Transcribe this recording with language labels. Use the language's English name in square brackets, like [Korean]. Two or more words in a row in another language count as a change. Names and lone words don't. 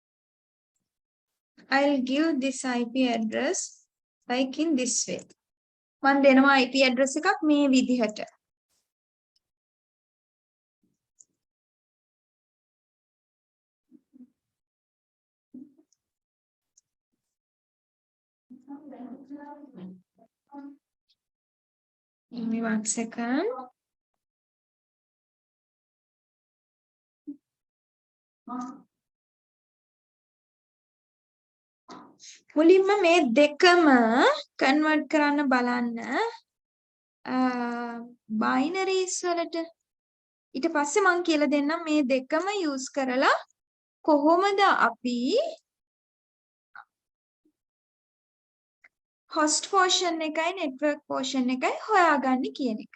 [English] I'll give this IP address like in this way. [Sinhala] මම දෙනවා [English] IP address [Sinhala] එකක් මේ විදිහට. [English] Give me 1 second. [Sinhala] මුලින්ම මේ දෙකම කන්වර්ට් කරන්න බලන්න බයිනරිස් වලට. ඊට පස්සේ මම කියලා දෙන්නම් මේ දෙකම යූස් කරලා කොහොමද අපි [English] host portion [Sinhala] එකයි [English] network portion [Sinhala] එකයි හොයාගන්නේ කියන එක.